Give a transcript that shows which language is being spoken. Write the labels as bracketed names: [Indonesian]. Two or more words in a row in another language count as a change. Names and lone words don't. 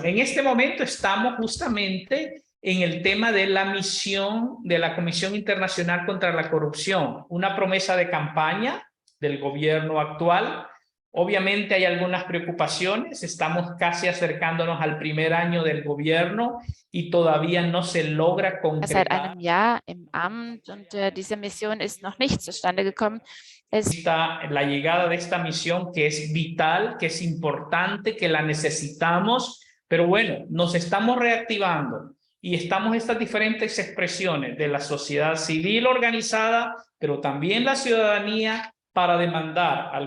[Spanish] En este momento estamos justamente en el tema de la misión de la Comisión Internacional contra la Corrupción, una promesa de campaña del gobierno actual. Obviamente hay algunas preocupaciones, estamos casi acercándonos al primer año del gobierno y todavía no se logra concretar. [German] Seit einem Jahr im Amt und diese Mission ist noch nicht zustande gekommen. [Spanish] La llegada de esta misión, que es vital, que es importante, que la necesitamos, pero bueno, nos estamos reactivando y estamos estas diferentes expresiones de la sociedad civil organizada, pero también la ciudadanía, para demandar al